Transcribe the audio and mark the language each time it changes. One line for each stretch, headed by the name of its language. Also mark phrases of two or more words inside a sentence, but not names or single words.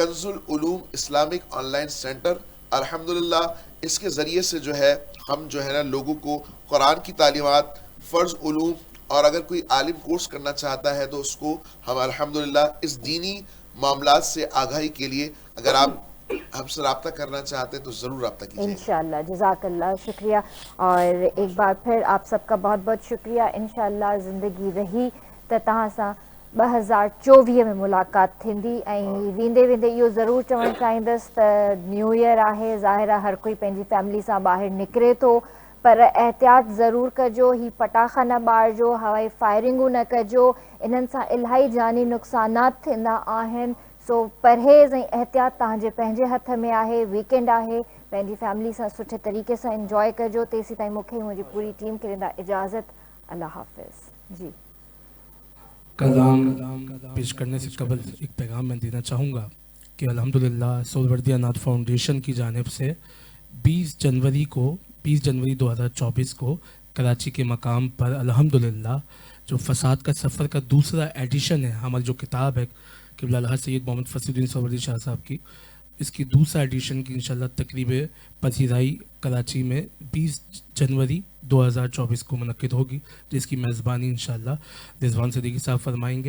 Urdu: کنز العلوم اسلامک آن لائن سینٹر. الحمدللہ اس کے ذریعے سے جو ہے ہم جو ہے نا لوگوں کو قرآن کی تعلیمات فرض علوم اور اگر کوئی عالم کورس کرنا چاہتا ہے تو اس کو ہم الحمدللہ اس دینی معاملات سے آگاہی کے لیے اگر آپ ہم سے رابطہ کرنا چاہتے ہیں تو ضرور رابطہ کیجیے انشاءاللہ. جزاک اللہ, شکریہ. اور ایک بار پھر آپ سب کا بہت بہت شکریہ.
Sindhi: انشاءاللہ زندگی رہی تو تہاں سا 2024 میں ملاقات تھیندی ऐं वेंदे वेंदे इहो ज़रूरु चवणु चाहींदसि त
English: new year
Sindhi: आहे ज़ाहिर आहे हर कोई पंहिंजी फैमिली सां ॿाहिरि निकिरे थो पर एहतियात ज़रूरु कजो. ही पटाखा न ॿारिजो, हवाई फायरिंगूं न कजो, इन्हनि सां इलाही जानी नुक़सानात थींदा आहिनि. सो परहेज़ ऐं एहतियात तव्हांजे पंहिंजे हथ में आहे. वीकेंड आहे, पंहिंजी फैमिली सां सुठे तरीक़े सां इंजॉय कजो. तेसीं ताईं मूंखे मुंहिंजी पूरी टीम खे ॾींदा इजाज़त. अल्लाह हाफ़िज़. जी
Urdu: کلام پیش کرنے سے قبل ایک پیغام میں دینا چاہوں گا کہ الحمدللہ سہروردی اناتھ فاؤنڈیشن کی جانب سے 20 جنوری 2024 کو کراچی کے مقام پر الحمدللہ جو فساد کا سفر کا دوسرا ایڈیشن ہے، ہماری جو کتاب ہے قبلہ الحاج سید محمد فصیح الدین سہروردی شاہ صاحب کی، اس کی دوسرا ایڈیشن کی انشاءاللہ تقریب پذیرائی کراچی میں 20 جنوری 2024 کو منعقد ہوگی، جس کی میزبانی انشاءاللہ رضوان صدیقی صاحب فرمائیں گے.